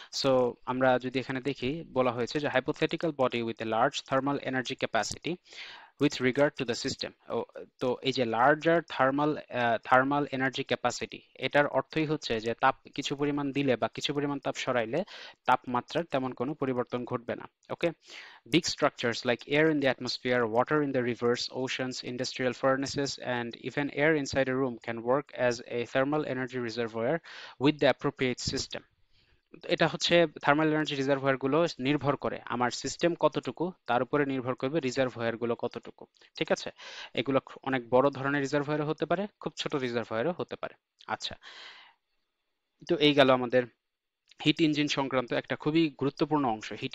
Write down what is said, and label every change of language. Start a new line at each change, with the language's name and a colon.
Bangla: So আমরা যদি এখানে দেখি, বলা হয়েছে যে
English: Hypothetical body with a large thermal energy capacity with regard to the system।
Bangla: তো এই যে লার্জার থার্মাল এনার্জি ক্যাপাসিটি, এটার অর্থই হচ্ছে যে তাপ কিছু পরিমাণ দিলে বা কিছু পরিমাণ তাপ সরাইলে তাপমাত্রার তেমন কোনো পরিবর্তন ঘটবে না।
English: Okay, big structures like air in the atmosphere, water in the rivers, oceans, industrial furnaces, and even air inside a room can work as a thermal energy reservoir with the appropriate system।
Bangla: এটা হচ্ছে thermal energy রিজার্ভয়ার গুলো নির্ভর করে আমার system কতটুকু, তার উপরে নির্ভর করবে রিজার্ভয়ার গুলো কতটুকু। ঠিক আছে, এগুলো অনেক বড় ধরনের রিজার্ভয়ারও হতে পারে, খুব ছোট রিজার্ভয়ারও হতে পারে। আচ্ছা, তো এই গেল আমাদের হিট ইঞ্জিন সংক্রান্ত একটা খুবই গুরুত্বপূর্ণ অংশ।